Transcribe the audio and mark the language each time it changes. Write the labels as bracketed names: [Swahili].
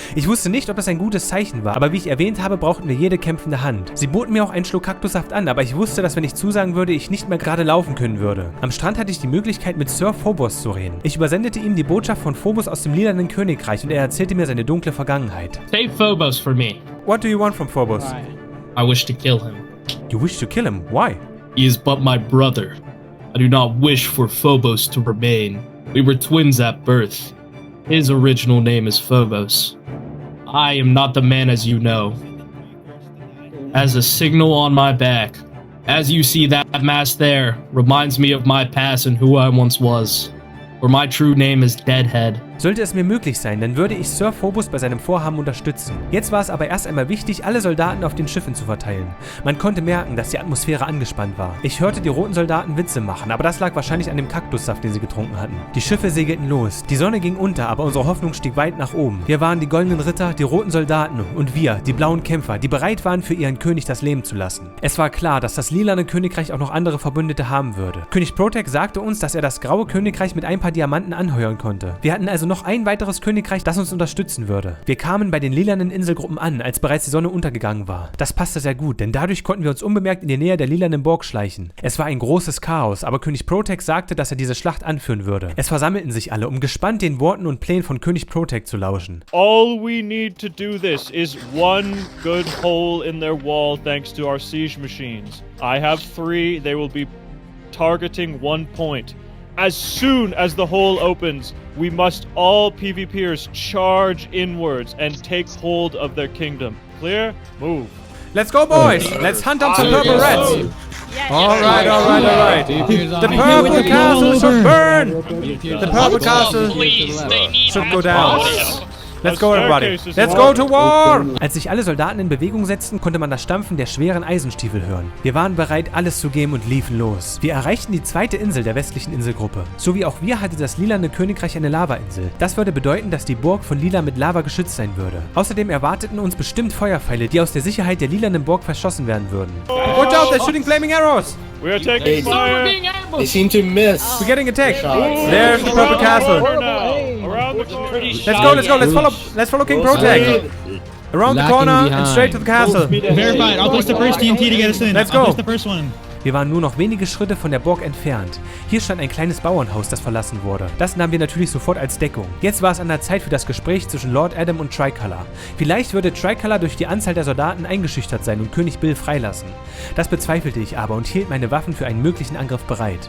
[German] Ich wusste nicht, ob das ein gutes Zeichen war, aber wie ich erwähnt habe, brauchten wir jede kämpfende Hand. Sie boten mir auch einen Schluck Kaktussaft an, aber ich wusste, dass wenn ich zusagen würde, ich nicht mehr gerade laufen können würde. Am Strand hatte ich die Möglichkeit, mit Sir Phobos zu reden. Ich übersendete ihm die Botschaft von Phobos aus dem Lilanen Königreich und er erzählte mir seine dunkle Vergangenheit. [English] Save Phobos for me. What do you want from Phobos? I wish to kill him. You wish to kill him? Why? He is but my brother. I do not wish for Phobos to remain. We were twins at birth. His original name is Phobos. I am not the man as you know. As a signal on my back, as you see that mask there, reminds me of my past and who I once was. For my true name is Deadhead. [German] Sollte es mir möglich sein, dann würde ich Sir Phobos bei seinem Vorhaben unterstützen. Jetzt war es aber erst einmal wichtig, alle Soldaten auf den Schiffen zu verteilen. Man konnte merken, dass die Atmosphäre angespannt war. Ich hörte die roten Soldaten Witze machen, aber das lag wahrscheinlich an dem Kaktussaft, den sie getrunken hatten. Die Schiffe segelten los. Die Sonne ging unter, aber unsere Hoffnung stieg weit nach oben. Wir waren die goldenen Ritter, die roten Soldaten und wir, die blauen Kämpfer, die bereit waren, für ihren König das Leben zu lassen. Es war klar, dass das lilane Königreich auch noch andere Verbündete haben würde. König Protag sagte uns, dass er das graue Königreich mit ein paar Diamanten anheuern konnte. Wir hatten also noch ein weiteres Königreich, das uns unterstützen würde. Wir kamen bei den lilanen Inselgruppen an, als bereits die Sonne untergegangen war. Das passte sehr gut, denn dadurch konnten wir uns unbemerkt in die Nähe der lilanen Burg schleichen. Es war ein großes Chaos, aber König Protag sagte, dass er diese Schlacht anführen würde. Es versammelten sich alle, um gespannt den Worten und Plänen von König Protag zu lauschen. [English] All we need to do this is one good hole in their wall thanks to our siege machines. I have 3, they will be targeting 1 point. As soon as the hole opens, we must all PvPers charge inwards and take hold of their kingdom. Clear? Move. Let's go, boys! Let's hunt down some purple rats! Alright. The purple castle should burn! The purple castle should go down. Let's go, everybody. Let's go to war! Als sich alle Soldaten in Bewegung setzten, konnte man das Stampfen der schweren Eisenstiefel hören. Wir waren bereit, alles zu geben und liefen los. Wir erreichten die zweite Insel der westlichen Inselgruppe. So wie auch wir hatte das lilane Königreich eine Lavainsel. Das würde bedeuten, dass die Burg von Lila mit Lava geschützt sein würde. Außerdem erwarteten uns bestimmt Feuerpfeile, die aus der Sicherheit der lilanen Burg verschossen werden würden. Watch out, they're shooting flaming arrows! We are taking fire. They seem to miss. We're getting attacked. There's the purple castle. Around the corner. Let's go. Let's follow King Protag. Around the corner and straight to the castle. Verified. I'll place the first TNT to get us in. Let's I'll go. place the first one. [German] Wir waren nur noch wenige Schritte von der Burg entfernt. Hier stand ein kleines Bauernhaus, das verlassen wurde. Das nahmen wir natürlich sofort als Deckung. Jetzt war es an der Zeit für das Gespräch zwischen Lord Adam und Tricolor. Vielleicht würde Tricolor durch die Anzahl der Soldaten eingeschüchtert sein und König Bill freilassen. Das bezweifelte ich aber und hielt meine Waffen für einen möglichen Angriff bereit.